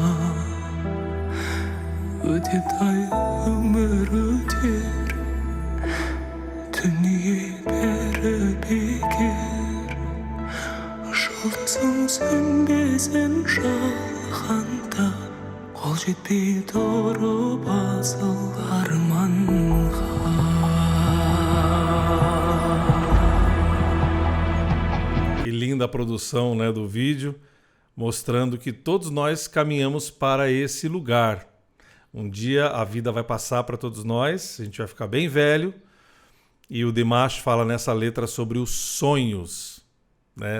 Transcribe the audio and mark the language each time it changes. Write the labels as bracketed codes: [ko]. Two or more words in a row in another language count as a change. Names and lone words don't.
[kk] өтеді-ай өмір өтер дүние бәрі бекер жұлдызың сөнбесін шалғанда қол жетпей тұрып асыл арманға. [pt] Que linda a produção, né, do vídeo, mostrando que todos nós caminhamos para esse lugar. Um dia a vida vai passar para todos nós, a gente vai ficar bem velho, e o Dimash fala nessa letra sobre os sonhos, né?